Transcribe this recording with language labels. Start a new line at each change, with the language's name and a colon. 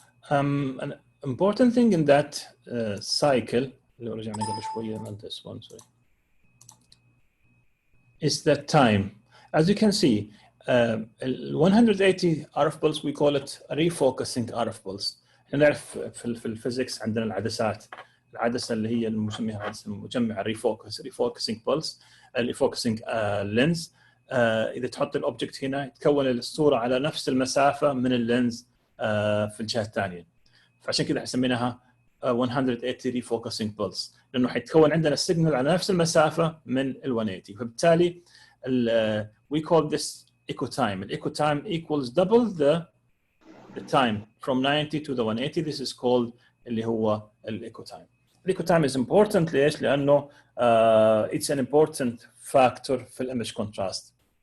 English: An important thing in that cycle, this one, sorry, is the time. As you can see, 180 RF pulse, we call it a refocusing RF pulse.
Arabic: نعرف في الفيزيكس عندنا العدسة اللي هي المسميها عدسة مجمعة
English: refocusing pulse, refocusing lens.
Arabic: إذا تحط الأوبجكت هنا تكون الصورة على نفس المسافة من اللينز في الجهة الثانية. فعشان كده سميناها 180 refocusing pulse، لأنه حيتكون عندنا السيجنال على نفس المسافة من ال 180. فبالتالي
English: we call this echo time. The echo time equals double the time from 90 to the 180. This is called اللي هو echo time. Echo time is important
Arabic: ليش؟ لأنه
English: it's an important factor في image contrast.